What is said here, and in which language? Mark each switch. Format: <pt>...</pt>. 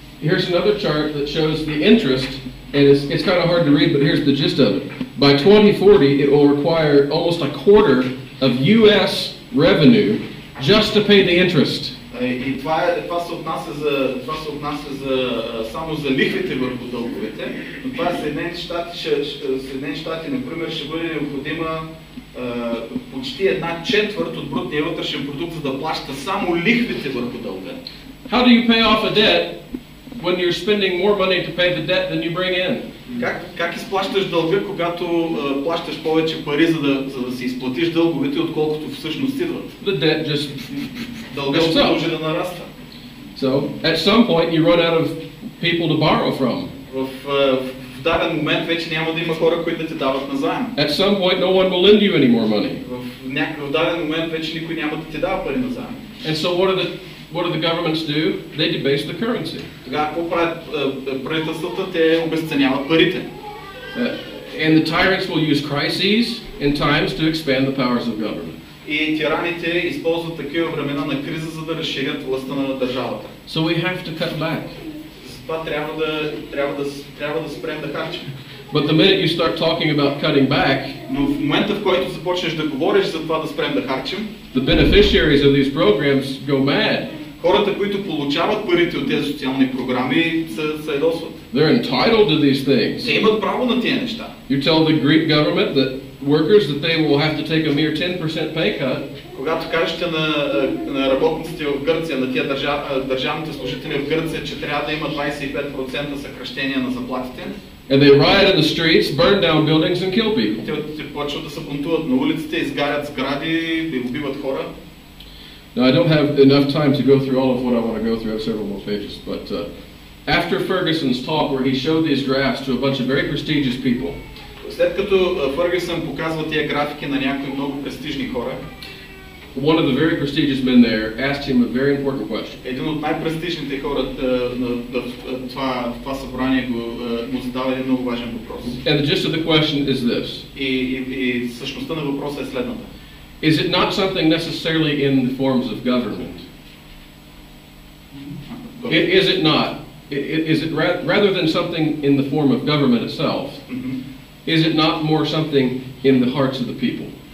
<en>Here's another chart that shows the interest, and it's kind of hard to read, but here's the gist of it. By 2040, it will require almost a quarter of US revenue just to pay the interest.</en> <bg>И това се отнася само за лихвите върху дълговете, но това Съединените щати, например, ще бъде необходима почти 1/4 от брутния вътрешен продукт, за да плаща само лихвите върху дълга.</bg> <en>How do you pay off a debt when you're spending more money to pay the debt than you bring in?</en> <bg>Как изплащаш дълга, когато плащаш повече пари, за да си изплатиш дълговете, отколкото всъщност идват?</bg> <en>The debt just</en> <bg>дълга ще продължи да нараства.</bg> <en>So, at some point you run out of people to borrow from.</en> <bg>В даден момент вече няма да има хора, които да ти дават назаем.</bg> <en>At some point no one will lend you any more money.</en> <bg>В даден момент вече никой няма да ти дава пари назаем.</bg> <en>And so what do the governments do? They debase the currency.</en> <bg>Тогава какво правят правителствата? Те обезценяват парите.</bg> <en>And the tyrants will use crises and times to expand the powers of government.</en> <bg>И тираните използват такива времена на криза, за да разширят властта на държавата.</bg> <en>So we have to cut back.</en> <bg>Затова трябва да спрем да харчим.</bg> <en>But the minute you start talking about cutting back,</en> <bg>но в момента, в който започнеш да говориш за това да спрем да харчим,</bg> <en>the beneficiaries of these programs go mad.</en> <bg>Хората, които получават парите от тези социални програми, се ядосват.</bg> <en>They're entitled to these things.</en> <bg>Те имат право на тези неща.</bg> <en>You tell the Greek government that workers that they will have to take a mere 10% pay cut.</en> <bg>Когато кажете на работниците в Гърция, на тия държавните служители в Гърция, че трябва да има 25% съкращение на заплатите,</bg> <en>and they riot in the streets, burn down buildings and kill people.</en> <bg>Те почват да се бунтуват на улиците, изгарят сгради, да убиват хора.</bg> <en>Now I don't have enough time to go through all of what I want to go through. I have several more pages, but after Ferguson's talk where he showed these graphs to a bunch of very prestigious people.</en> <bg>След като Фъргюсън показва тия графики на някои много престижни хора,</bg> <en>one of the very prestigious men there asked him a very important question.</en> <bg>Един от най-престижните хора в това събрание му задава един много важен въпрос.</bg> <en>And the gist of the question is this.</en> <bg>И същността на въпроса е следната.</bg> <en>Is it not something necessarily in the forms of government? Is it not? Is it rather than something in the form of government itself? Is it not more something in the hearts of the people?</en>